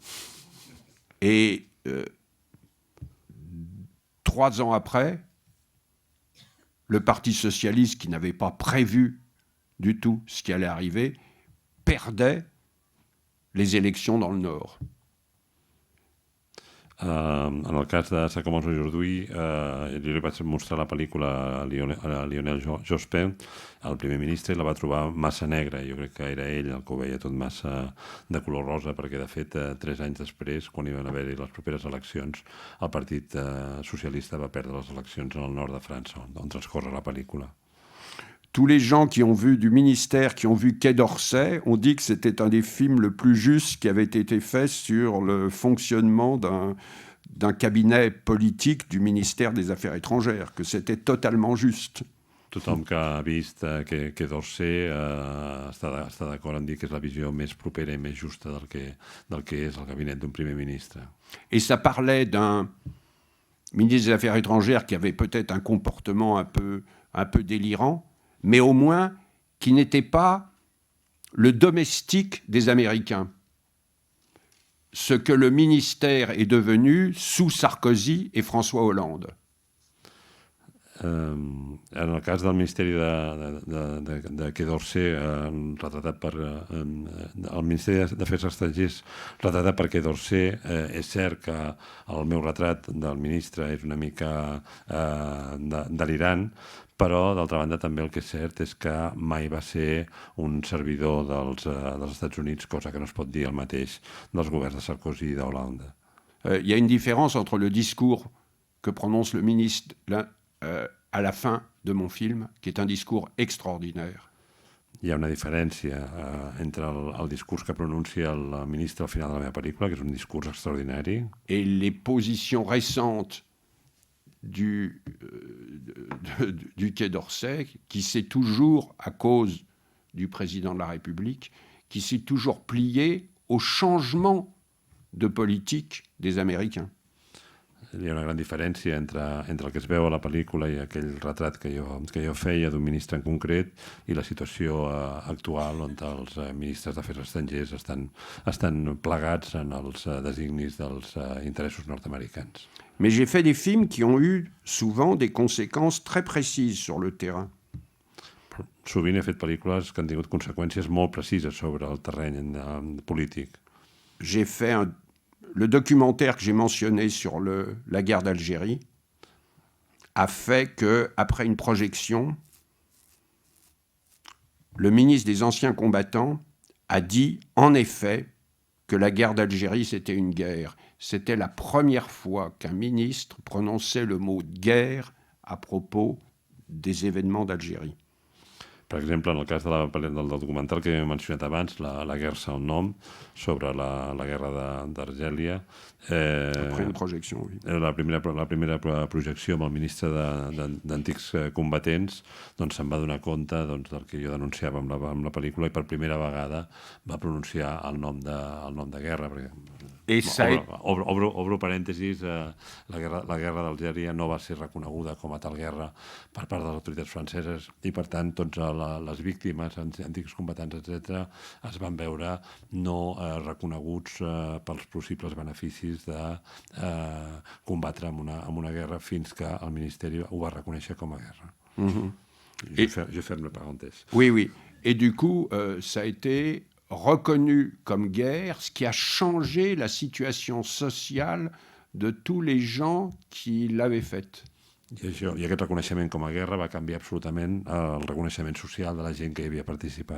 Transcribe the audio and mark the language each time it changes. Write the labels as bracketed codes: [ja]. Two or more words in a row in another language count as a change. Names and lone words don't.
[fr] Et 3 ans après, le Parti socialiste, qui n'avait pas prévu du tout ce qui allait arriver, perdait les élections dans le Nord. [ca] En el cas de Ça commence aujourd'hui, jo li vaig mostrar la pel·lícula a Lionel Jospin, el primer ministre, i la va trobar massa negra. Jo crec que era ell el que ho veia tot massa de color rosa, perquè de fet 3 anys després, quan hi van haver-hi les properes eleccions, el Partit Socialista va perdre les eleccions en el nord de França, on transcorre la pel·lícula. [fr] Tous les gens qui ont vu du ministère, qui ont vu Quai d'Orsay, ont dit que c'était un des films le plus justes qui avait été fait sur le fonctionnement d'un cabinet politique du ministère des Affaires étrangères, que c'était totalement juste. [ca] Tothom que ha vist Quai d'Orsay està d'acord en dir que és la visió més propera i més justa del que és el gabinet d'un primer ministre. [fr] Et ça parlait d'un ministre des Affaires étrangères qui avait peut-être un comportement un peu délirant, mais au moins qui n'était pas le domestique des Américains. Ce que le ministère est devenu sous Sarkozy et François Hollande. [ca] En el cas del Ministeri de Quai d'Orsay, retratat per el Ministeri d'Afers Estrangers, retratat per Quai d'Orsay, és cert que el meu retrat del ministre és una mica delirant, però d'altra banda també el que és cert és que mai va ser un servidor dels Estats Units, cosa que no es pot dir el mateix dels governs de Sarkozy i d'Hollande. [fr] Il y a une différence entre le discours que prononce le ministre à la fin de mon film, qui est un discours extraordinaire. [ca] hi ha una diferència entre el discurs que pronuncia el ministre al final de la meva pel·lícula, que és un discurs extraordinari, [fr] et les positions récentes du Quai d'Orsay, qui s'est toujours, à cause du président de la République, qui s'est toujours plié au changement de politique des Américains. [ca] hi ha una gran diferència entre el que es veu a la pel·lícula i aquell retrat que jo feia d'un ministre en concret i la situació actual on els ministres d'Afers Estrangers estan plegats en els designis dels interessos nord-americans. [fr] Mais j'ai fait des films qui ont eu souvent des conséquences très précises sur le terrain. [ca] Sovint he fet pel·lícules que han tingut conseqüències molt precises sobre el terreny polític. [fr] J'ai fait le documentaire que j'ai mentionné sur la guerre d'Algérie a fait qu'après une projection, le ministre des Anciens Combattants a dit en effet que la guerre d'Algérie c'était une guerre. C'était la première fois qu'un ministre prononçait le mot guerre à propos des événements d'Algérie. [ca] Per exemple, en el cas del documental que he mencionat abans, la guerra el nom, sobre la guerra d'Argèlia. [fr] Après une projection, oui. [ca] La primera projecció amb el ministre d'Antics Combatents doncs se'n va donar compte del que jo denunciava amb la pel·lícula i per primera vegada va pronunciar el nom de guerra. Obro parèntesis, la guerra d'Algèria no va ser reconeguda com a tal guerra per part de les autoritats franceses i per tant tots les víctimes, antics combatants, etc., es van veure no reconeguts pels possibles beneficis de combatre amb una guerra fins que el Ministeri ho va reconèixer com a guerra. [fr] Je ferme la parenthèse. Oui, oui. Et du coup, ça a été reconnu comme guerre, ce qui a changé la situation sociale de tous les gens qui l'avaient faite. [ca] I aquest reconeixement com a guerra va canviar absolutament el reconeixement social de la gent que hi havia participat.